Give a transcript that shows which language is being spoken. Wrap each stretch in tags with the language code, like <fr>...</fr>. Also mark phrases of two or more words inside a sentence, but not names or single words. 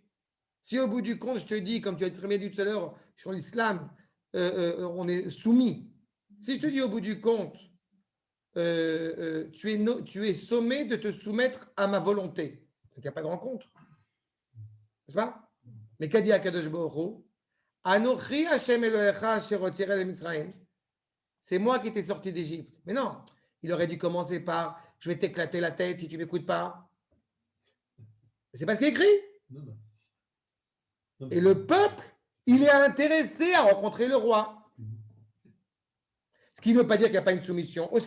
<fr>Si au bout du compte, je te dis, comme tu as très bien dit tout à l'heure sur l'islam, on est soumis. Si je te dis au bout du compte, tu es sommé de te soumettre à ma volonté. Donc il n'y a pas de rencontre. N'est-ce pas? Mais qu'a dit</fr> <he>הקדוש ברוך הוא? אנכי השם אלהיך אשר הוצאתיך ממצרים.</he> <fr>C'est moi qui t'ai sorti d'Égypte. Mais non, il aurait dû commencer par je vais t'éclater la tête si tu ne m'écoutes pas. C'est pas ce qui est écrit. Et le peuple, il est intéressé à rencontrer le roi. Ce qui ne veut pas dire qu'il n'y a pas une soumission aussi.</fr>